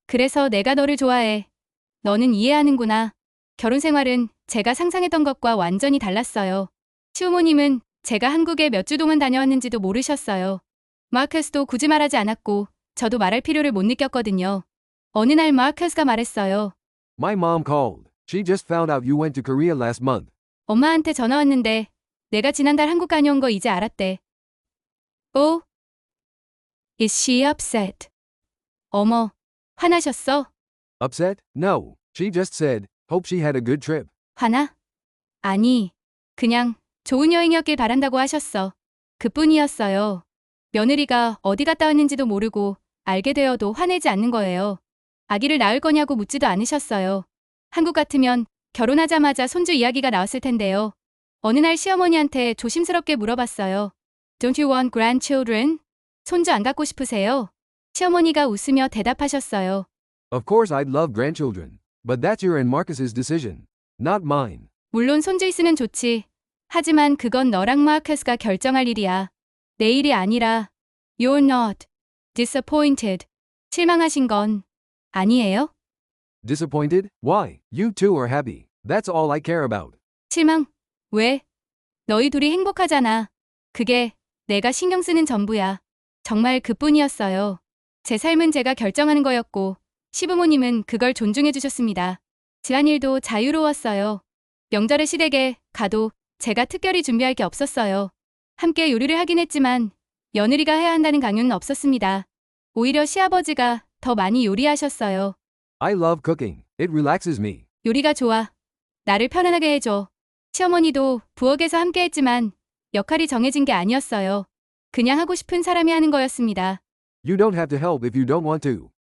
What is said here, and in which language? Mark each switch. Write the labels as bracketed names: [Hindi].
[Korean] 그래서 내가 너를 좋아해. 너는 이해하는구나. 결혼 생활은 제가 상상했던 것과 완전히 달랐어요. 시부모님은 제가 한국에 몇 주 동안 다녀왔는지도 모르셨어요. 마커스도 굳이 말하지 않았고 저도 말할 필요를 못 느꼈거든요. 어느 날 마커스가 말했어요. [English] My mom called. She just found out you went to Korea last month. [Korean] 엄마한테 전화 왔는데 내가 지난달 한국 다녀온 거 이제 알았대. [English] Oh? Is she upset? [Korean] 어머, 화나셨어? [English] Upset? No. She just said, hope she had a good trip. [Korean] 화나? 아니, 그냥 좋은 여행이었길 바란다고 하셨어. 그뿐이었어요. 며느리가 어디 갔다 왔는지도 모르고 알게 되어도 화내지 않는 거예요. 아기를 낳을 거냐고 묻지도 않으셨어요. 한국 같으면 결혼하자마자 손주 이야기가 나왔을 텐데요. 어느 날 시어머니한테 조심스럽게 물어봤어요. [English] Don't you want grandchildren? [Korean] 손주 안 갖고 싶으세요? 시어머니가 웃으며 대답하셨어요. [English] Of course I'd love grandchildren. But that's your and Marcus's decision. Not mine. [Korean] 물론 손주 있으면 좋지. 하지만 그건 너랑 마커스가 결정할 일이야. 내 일이 아니라. [English] You're not disappointed. [Korean] 실망하신 건 아니에요? [English] Disappointed? Why? You two are happy. That's all I care about. [Korean] 실망? 왜? 너희 둘이 행복하잖아. 그게 내가 신경 쓰는 전부야. 정말 그뿐이었어요. 제 삶은 제가 결정하는 거였고 시부모님은 그걸 존중해 주셨습니다. 집안일도 자유로웠어요. 명절의 시댁에 가도 제가 특별히 준비할 게 없었어요. 함께 요리를 하긴 했지만 며느리가 해야 한다는 강요는 없었습니다. 오히려 시아버지가 더 많이 요리하셨어요. [English] I love cooking. It relaxes me. [Korean] 요리가 좋아. 나를 편안하게 해줘. 시어머니도 부엌에서 함께 했지만 역할이 정해진 게 아니었어요. 그냥 하고 싶은 사람이 하는 거였습니다. [English] You don't have to help if you don't want to.